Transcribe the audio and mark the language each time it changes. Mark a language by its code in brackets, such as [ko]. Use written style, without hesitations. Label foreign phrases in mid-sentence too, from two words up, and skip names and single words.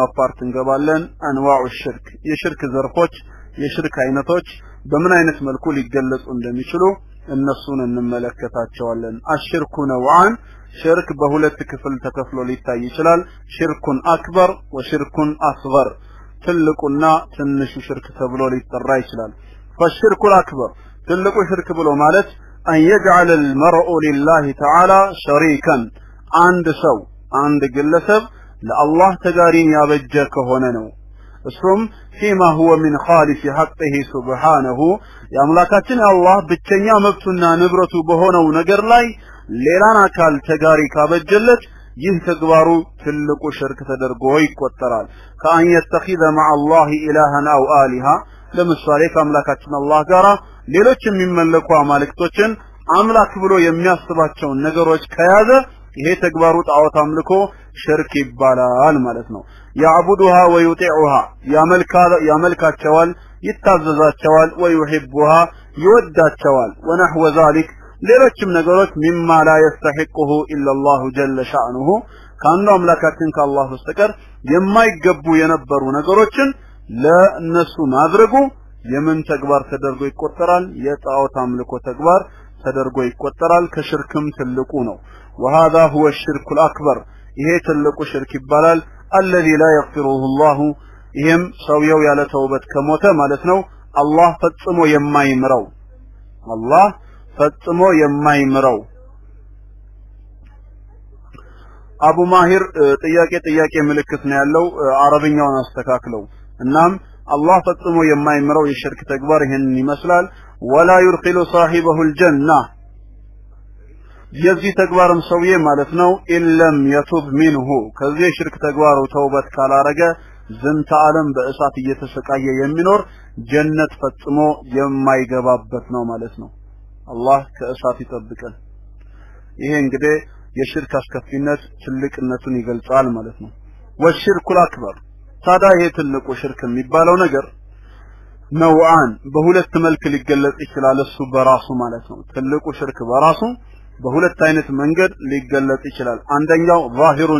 [am] ፓርት እንገባለን [ar] أنواع الشرك [am] የሽርክ ዘርፎች የሽርክ አይነቶች በምን አይነት መልኩ ሊገለጹ እንደሚችሉ እነሱን እንመለከታቸዋለን [ar] الشرك نوعان [am] ሽርክ በሁለት ክፍል ተከፍሎ ሊታይ ይችላል [ar] شرك أكبر وشرك أصغر [am] ትልቁና ትንሹ ሽርክ ተብሎ ሊጠራ ይችላል [ar] فالشرك الأكبر [am] ትልቁ ሽርክ ብሎ ማለት [ar] أن يجعل المرء لله تعالى شريكا [am] عند ግለሰብ ለአላህ ተጋሪን ያበጀ ከሆነ ነው እሱም [ar] فيما هو من خالص حقه سبحانه [am] ያምላካችን አላህ ብቸኛ መብቱና ንብረቱ በሆነው ነገር ላይ ሌላን አካል ተጋሪ ካበጀለት ይህ ተግባሩ ትልቁ ሽርክ ተደርጎ ይቆጠራል [ar] أن يتخذ مع الله إلها أو آلهة [am] ለምሳሌ ከአምላካችን አላህ ጋራ ሌሎች የሚመለኩ አማልክቶችን አምላክ ብሎ የሚያስባቸው ነገሮች ከያዘ ይሄ ተግባሩ ጣዖት አምልኮ ሽርክ ይባላል ማለት ነው [ar] يعبدها ويطيعها [am] ያመልካቸዋል ይታዘዛቸዋል ወይሂቡሃ ይወዳቸዋል [ar] ونحو ذلك [am] ሌሎችም ነገሮች [ar] مما لا يستحقه الا الله جل [am] شأنه ካንዱ አምላካችን ከአላህ በስተቀር የማይገቡ የነበሩ ነገሮችን ለነሱ ማድረጉ የምን ተግባር ተደርጎ ይቆጠራል የጣዖት አምልኮ ተግባር ተደርጎ ይቆጠራል ከሽርክም ትልቁ ነው [ar] وهذا هو الشرك الأكبر [am] ይሄ ትልቁ ሽርክ ይባላል [ar] الذي لا يغفره الله [am] ይሄም ሰውየው ያለ ተውበት ከሞተ ማለት ነው አላህ ፈጽሞ የማይምረው አቡ ማሂር ጥያቄ ምልክት ነው ያለው አረብኛውን አስተካክለው እናም አላህ ፈጽሞ የማይምረው የሽርክ ተግባር ይሄንን ይመስላል [ar] ولا يرخل صاحبه الجنة [am] የዚህ ተግባርም ሰውዬ ማለት ነው [ar] إلم يتوب منه [am] ከዚህ ሽርክ ተግባሩ ተውበት ካላረገ ዝንተ ዓለም በእሳት እየተሰቃየ የሚኖር ጀነት ፈጽሞ የማይገባበት ነው ማለት ነው አላህ ከእሳት ይጠብቀን ይሄ እንግዲህ የሽርክ አስከፊነት ትልቅነቱን ይገልጻል ማለት ነው [ar] والشرك الأكبر [am] ታዲያ ይሄ ትልቁ ሽርክ የሚባለው ነገር ነውዓን በሁለት መልክ ሊገለጽ ይችላል እሱ በራሱ ማለት ነው ትልቁ ሽርክ በራሱ በሁለት አይነት መንገድ ሊገለጽ ይችላል አንደኛው ዛሂሩን